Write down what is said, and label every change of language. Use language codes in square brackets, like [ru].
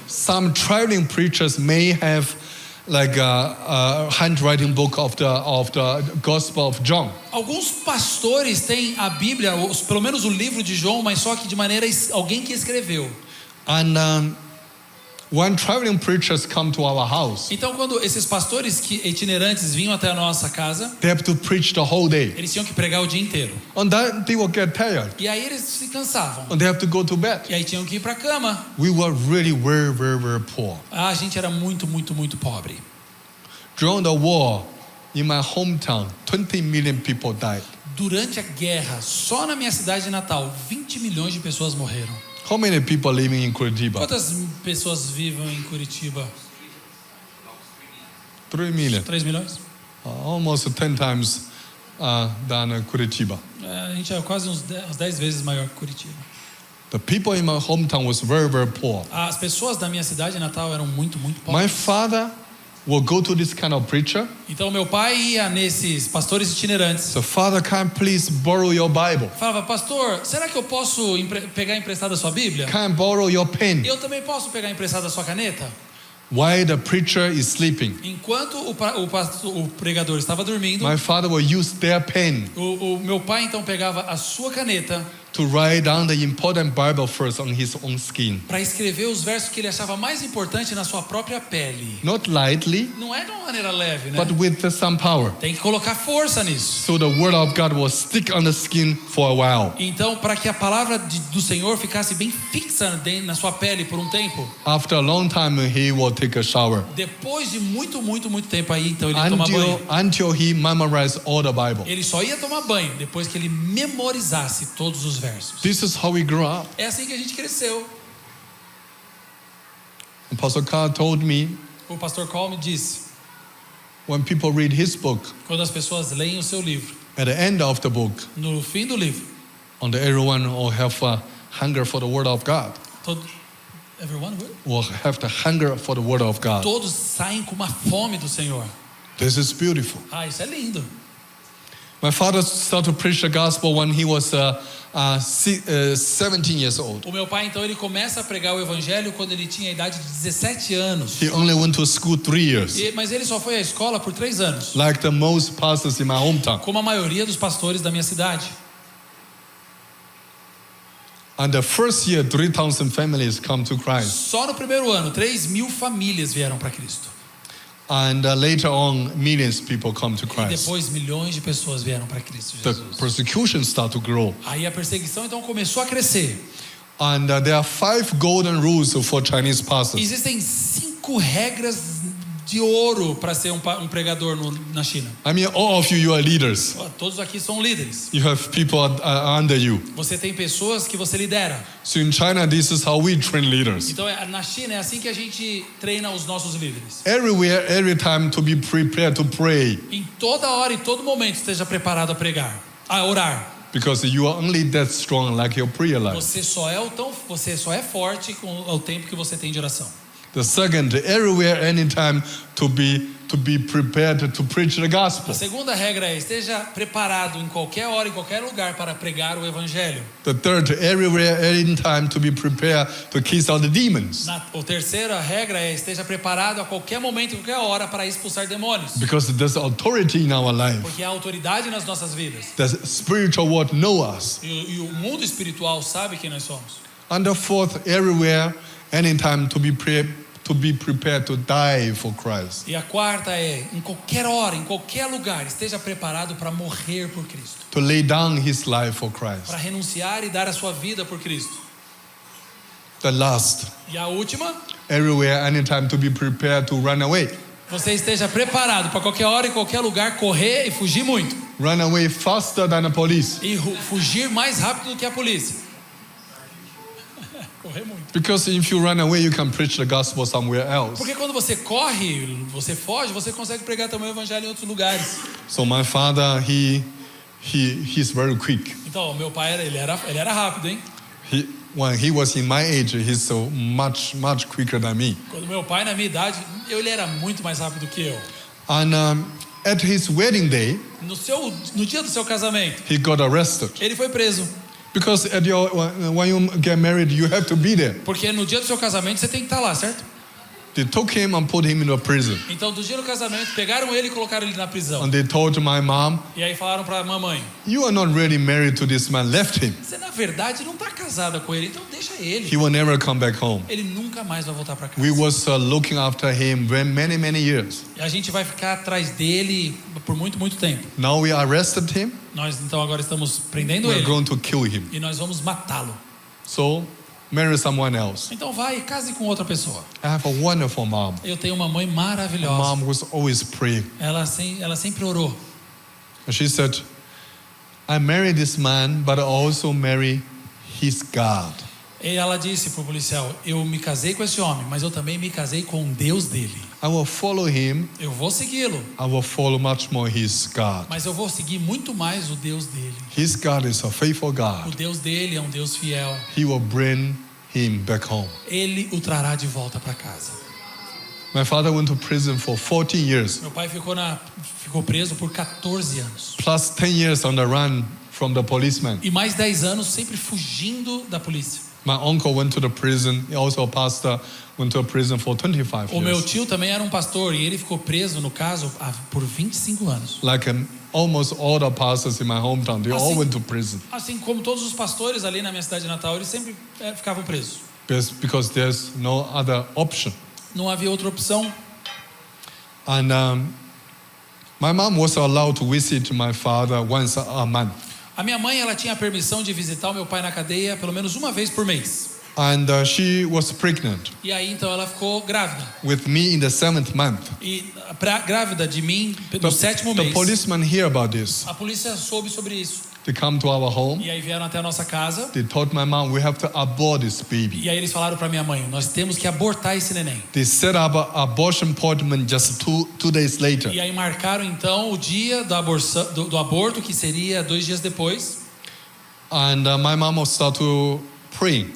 [en] Some traveling preachers may have like a handwriting book of the Gospel of John. [pt] Alguns pastores têm a Bíblia, pelo menos o livro de João, mas só que de maneira alguém que escreveu. [en] And when traveling preachers come to our house, [pt] Então, quando esses pastores itinerantes vinham até a nossa casa, [en] they have to preach the whole day. [pt] eles tinham que pregar o dia inteiro. [en] And then they will get tired. [pt] E aí eles se cansavam. [en] And they have to go to bed. [pt] E aí tinham que ir para a cama. [en] We were really very, very, very poor. [pt] A gente era muito, muito, muito pobre. [en] During the war, in my hometown, 20 million people died. [pt] Durante a guerra, só na minha cidade natal, 20 milhões de pessoas morreram. [en] How many people living in Curitiba? [pt] Quantas pessoas vivem em Curitiba? [en] 3 million. [pt] 3 milhões? [en] Almost 10 times than Curitiba. [pt] A gente é quase uns 10 vezes maior que Curitiba. [en] The people in my hometown was very, very poor. [pt] As pessoas da minha cidade natal eram muito, muito [en] My [pt] pobres. [en] father will go to this kind of preacher. [pt] Então meu pai ia nesses pastores itinerantes. [en] So, Father, can I please borrow your Bible? [pt] Falava, pastor, será que eu posso pegar emprestada a sua Bíblia? [en] Can I borrow your pen? [pt] Eu também posso pegar emprestada a sua caneta? [en] While the preacher is sleeping, [pt] Enquanto o pregador estava dormindo, [en] my father will use their pen [pt] o meu pai então pegava a sua caneta [en] to write down the important Bible verse on his own skin. [pt] para escrever os versos que ele achava mais importante na sua própria pele. [en] Not lightly, [pt] Não é de uma maneira leve, né? [en] but with some power. [pt] Tem que colocar força nisso. [en] So the word of God will stick on the skin for a while. [pt] Então, para que a palavra do Senhor ficasse bem fixa na sua pele por um tempo, [en] After a long time, he will take a shower [pt] depois de muito tempo aí, então ele ia tomar banho. [en] until he memorized all the Bible. [pt] Ele só ia tomar banho depois que ele memorizasse todos os versos. [en] This is how we grew up. [pt] É assim que a gente cresceu. [en] Apostle Carl told me [pt] O pastor Cole me disse, [en] when people read his book, [pt] quando as pessoas leem o seu livro, [en] at the end of the book, [pt] no fim do livro, [en] everyone will have a hunger for the word of God. everyone will? Will have the hunger for the word of God. [pt] Todos saem com uma fome do Senhor. [en] This is beautiful. [pt] Isso é lindo. [en] My father started to preach the gospel when he was 17 years old. [pt] O meu pai então ele começa a pregar o evangelho quando ele tinha a idade de 17 anos. [en] He only went to school 3 years, [pt] Mas ele só foi à escola por 3 anos, [en] like the most pastors in my hometown. [pt] como a maioria dos pastores da minha cidade. [en] And the first year, 3,000 families come to Christ. [pt] Só no primeiro ano, 3.000 famílias vieram para Cristo. [en] And later on, millions of people come to [pt] E [en] Christ. [pt] depois milhões de pessoas vieram para Cristo [en] The [pt] Jesus. [en] persecution started to grow. [pt] Aí a perseguição então começou a crescer. [en] And there are 5 golden rules for Chinese pastors. [pt] Existem 5 regras de ouro para ser um pregador na China. [en] I mean, all of you are leaders. [pt] Todos aqui são líderes. [en] You have people under you. [pt] Você tem pessoas que você lidera. [en] So in China, this is how we train leaders. [pt] Então na China é assim que a gente treina os nossos líderes. [en] Everywhere, every time, to be prepared to pray. [pt] Em toda hora e todo momento esteja preparado a pregar, a orar. [en] Because you are only that strong like your prayer life. [pt] Você só é forte com o tempo que você tem de oração. [en] The second, everywhere, anytime, to be prepared to preach the [pt] A [en] gospel. [pt] segunda regra é esteja preparado em qualquer hora, em qualquer lugar para pregar o evangelho. [en] The third, everywhere, anytime, to be prepared to cast out the demons. [pt] A terceira regra é esteja preparado a qualquer momento, em qualquer hora para expulsar demônios. [en] Because there's authority in our life. [pt] Porque há autoridade nas nossas vidas. [en] The spiritual world knows us. [pt] E o mundo espiritual sabe quem nós somos. [en] And the fourth, everywhere, anytime, to be prepared to die for Christ. [pt] E a quarta é, em qualquer hora, em qualquer lugar, esteja preparado para morrer por Cristo. [en] To lay down his life for Christ. [pt] Para renunciar e dar a sua vida por Cristo. [en] The last, [pt] E a última, [en] everywhere, anytime, to be prepared to run away. [pt] você esteja preparado para qualquer hora, em qualquer lugar, correr e fugir muito. [en] Run away faster than the police. [pt] E fugir mais rápido do que a polícia. Correr muito. [en] Because if you run away, you can preach the gospel somewhere else. [pt] Porque quando você corre, você foge, você consegue pregar também o evangelho em outros lugares. [en] So my father, he's very quick. [pt] Então, meu pai ele era rápido, hein? [en] When he was in my age, he's so much quicker than me. [pt] Quando meu pai na minha idade, ele era muito mais rápido que eu. [en] And at his wedding day, [pt] No dia do seu casamento, [en] he got arrested. [pt] ele foi preso. [en] Because when you get married, you have to be there. [pt] Porque no dia do seu casamento você tem que estar lá, certo? [en] They took him and put him in a prison. [pt] Então, do dia do casamento, pegaram ele e colocaram ele na prisão. [en] And they told my mom, [pt] E aí falaram para a mamãe: [en] you are not really married to this man, left him. [pt] você na verdade não está casada com ele, então deixa ele. [en] He will never come back home. [pt] Ele nunca mais vai voltar para casa. [en] We was looking after him for many years. [pt] E a gente vai ficar atrás dele por muito tempo. [en] Now we arrested him. [pt] Nós então agora estamos prendendo [en] We're [pt] ele [en] going to kill him. [pt] e nós vamos matá-lo. [en] So marry someone else. [pt] Então vai e case com outra pessoa. [en] I have a wonderful mom. [pt] Eu tenho uma mãe [en] My [pt] maravilhosa. [en] mom was always praying. [pt] Ela sempre orou. [en] And she said, I married this man, but I also marry his God. [pt] E ela disse pro policial: eu me casei com esse homem, mas eu também me casei com o Deus dele. [en] I will follow him. [pt] Eu vou segui-lo, [en] I will follow much more his God. [pt] mas eu vou seguir muito mais o Deus dele. [en] His God is a faithful [pt] O [en] God. [pt] Deus dele é um Deus fiel. [en] He will bring him back home. [pt] Ele o trará de volta para casa. [en] My father went to prison for 14 years, [pt] Meu pai ficou preso por 14 anos. [en] plus 10 years on the run from the policeman. [pt] E mais 10 anos sempre fugindo da polícia. [en] My uncle went to the prison, he also a pastor, went to a prison for 25 [pt] O meu [en] years. [pt] tio também era um pastor e ele ficou preso, no caso, por 25 anos. [en] Like almost all the pastors in my hometown, they all [pt] Assim- [en] went to prison [pt] Assim como todos os pastores ali na minha cidade natal, eles sempre ficavam presos. [en] because there's no other option. [pt] Não havia outra opção. [en] And my mom was allowed to visit my father once a month. [pt] A minha mãe, ela tinha a permissão de visitar o meu pai na cadeia pelo menos uma vez por mês. [en] And she was pregnant [pt] E aí então ela ficou grávida. [en] with me in the 7th month. [pt] E grávida de mim no sétimo [en] The [pt] mês. [en] policemen hear about this. [pt] A polícia soube sobre isso. [en] They come to our home. [pt] E aí vieram até a nossa casa. [en] They told my mom, we have to abort this baby. [pt] E aí eles falaram para minha mãe, nós temos que abortar esse neném. [en] They set up an abortion appointment just two days later. [pt] E aí marcaram então o dia do aborto, que seria 2 dias depois. [en] And my mom started to pray.